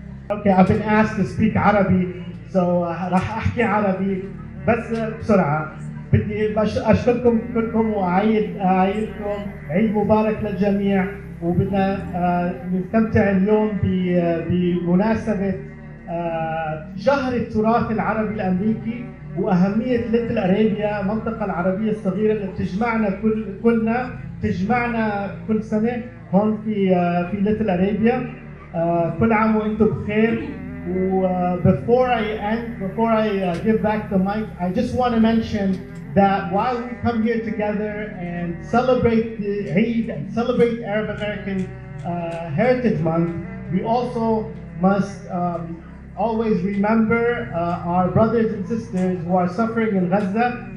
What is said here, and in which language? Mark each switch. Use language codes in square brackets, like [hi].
[en] Okay, I've been asked to speak Arabic, so راح أحكي عربي بس بسرعة. [ar] بدي أشكركم كلكم وأعيدكم عيد مبارك للجميع، وبدنا نستمتع اليوم بمناسبة شهر التراث العربي الأمريكي وأهمية ليتل أرابيا، المنطقة العربية الصغيرة اللي بتجمعنا تجمعنا كل سنة هون في ليتل أرابيا. كل عام وأنتم بخير. [en] Before I give back the mic, I just want to mention that while we come here together and celebrate the Eid and celebrate Arab American Heritage Month, we also must always remember our brothers and sisters who are suffering in Gaza.